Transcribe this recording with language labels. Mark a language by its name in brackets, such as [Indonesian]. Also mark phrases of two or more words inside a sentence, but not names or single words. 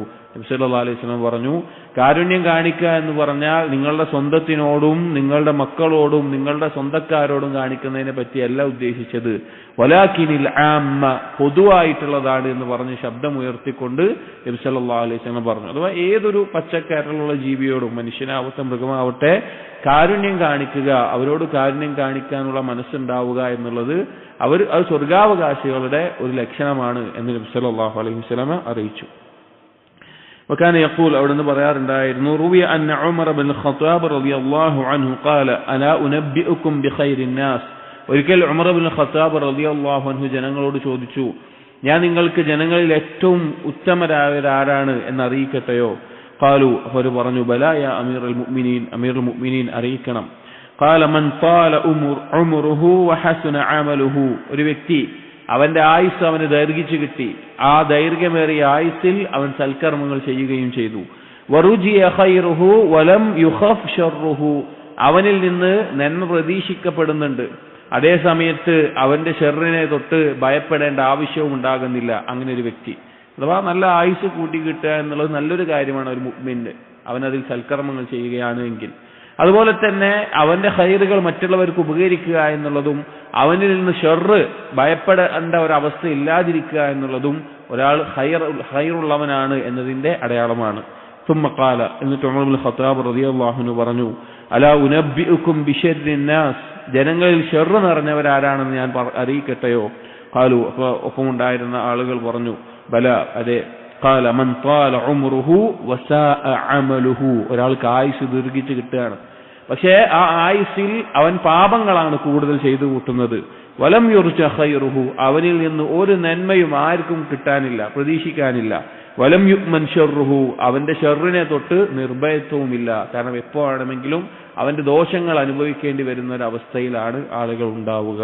[Malayalam] നബി [Arabic] صلى الله عليه وسلم [Malayalam] പറഞ്ഞു, കാരുണ്യം കാണിക്കുക എന്ന് പറഞ്ഞാൽ നിങ്ങളുടെ സ്വന്തത്തിനോടും നിങ്ങളുടെ മക്കളോടും നിങ്ങളുടെ സ്വന്തക്കാരോടും കാണിക്കുന്നതിനെ പറ്റിയല്ല ഉദ്ദേശിച്ചത്, [Arabic] ولكن للعامة, [Malayalam] പൊതുവായിട്ടുള്ളതാണ് എന്ന് പറഞ്ഞ് ശബ്ദമുയർത്തിക്കൊണ്ട് നബി [Arabic] صلى الله عليه وسلم [Malayalam] പറഞ്ഞു. അഥവാ ഏതൊരു പച്ചക്കരലുള്ള ജീവിയോടും, മനുഷ്യനാവട്ടെ മൃഗമാവട്ടെ, കാരുണ്യം കാണിക്കുക, അവരോട് കാരുണ്യം കാണിക്കാനുള്ള മനസ്സുണ്ടാവുക എന്നുള്ളത് അത് സ്വർഗാവകാശികളുടെ ഒരു ലക്ഷണമാണ് എന്ന് നബി [Arabic] صلى الله عليه وسلم [Malayalam] അറിയിച്ചു. [Arabic] وكان يقول, [Malayalam] അവിടുന്ന് പറയാറുണ്ടായിരുന്നു, [Arabic] روي أن عمر بن الخطاب رضي الله عنه قال ألا أنبئكم بخير الناس, [Malayalam] ഒരിക്കൽ ഉമർ ഇബ്നു ഖത്താബ് [Arabic] رضي الله عنه [Malayalam] ജനങ്ങളോട് ചോദിച്ചു, ഞാൻ നിങ്ങൾക്ക് ജനങ്ങളിൽ ഏറ്റവും ഉത്തമരായവരാരാണ് എന്ന് അറിയിക്കട്ടെയോ? ഖാലു, അവർ പറഞ്ഞു, [Arabic] بلى يا أمير المؤمنين [Malayalam] അറിയിക്കണം. [Arabic] قال من طال عمره وحسن عمله, [Malayalam] ഒരു വ്യക്തി അവന്റെ ആയുസ് അവന് ദൈർഘിച്ചു കിട്ടി, ആ ദൈർഘ്യമേറിയ ആയുസ്സിൽ അവൻ സൽക്കർമ്മങ്ങൾ ചെയ്യുകയും ചെയ്തു. [Arabic] ورجي خيره ولم يخف شره, [Malayalam] അവനിൽ നിന്ന് നന്മ പ്രതീക്ഷിക്കപ്പെടുന്നുണ്ട്, അതേ സമയത്ത് അവന്റെ ഷർറിനെ തൊട്ട് ഭയപ്പെടേണ്ട ആവശ്യവും ഉണ്ടാകുന്നില്ല. അങ്ങനെ ഒരു വ്യക്തി, അഥവാ നല്ല ആയുസ് കൂട്ടി കിട്ടുക എന്നുള്ളത് നല്ലൊരു കാര്യമാണ് ഒരു മുഅ്മിന്, അവനതിൽ സൽക്കർമ്മങ്ങൾ ചെയ്യുകയാണ് എങ്കിൽ. അതുപോലെ തന്നെ അവന്റെ ഖൈറുകൾ മറ്റുള്ളവർക്ക് ഉപകരിക്കുക എന്നുള്ളതും അവനിൽ നിന്ന് ഷർറ് ഭയപ്പെടേണ്ട ഒരവസ്ഥ ഇല്ലാതിരിക്കുക എന്നുള്ളതും ഒരാൾ ഖൈറുള്ളവനാണ് എന്നതിന്റെ അടയാളമാണ്. [Arabic] ثم قال, [Malayalam] എന്നിട്ട് ഉമർ ഇബ്നു ഖത്താബ് [Arabic] رضي الله عنه [Malayalam] പറഞ്ഞു, [Arabic] ألا أنبئكم بشر الناس, [Malayalam] ജനങ്ങളിൽ ഷർറ് നിറഞ്ഞവരാരാണെന്ന് ഞാൻ അറിയിക്കട്ടെയോ? ഖാലു, ഒപ്പമുണ്ടായിരുന്ന ആളുകൾ പറഞ്ഞു, ബല, അതെ. [Arabic] قال من طال عمره وساء عمله, [Malayalam] ഒരാൾക്ക് ആയുസ് ദീർഘിച്ച് കിട്ടുകയാണ്, പക്ഷേ ആ ആയുസ്സിൽ അവൻ പാപങ്ങളാണ് കൂടുതൽ ചെയ്തു കൂട്ടുന്നത്. [Arabic] ولم يرج خيره, [Malayalam] അവനിൽ നിന്ന് ഒരു നന്മയും ആർക്കും കിട്ടാനില്ല, പ്രതീക്ഷിക്കാനില്ല. [Arabic] ولم يؤمن شره, [Malayalam] അവന്റെ ഷർറിനെ തൊട്ട് നിർഭയത്വവുമില്ല, കാരണം എപ്പോഴാണെങ്കിലും അവന്റെ ദോഷങ്ങൾ അനുഭവിക്കേണ്ടി വരുന്ന ഒരു അവസ്ഥയിലാണ് ആളുകൾ ഉണ്ടാവുക.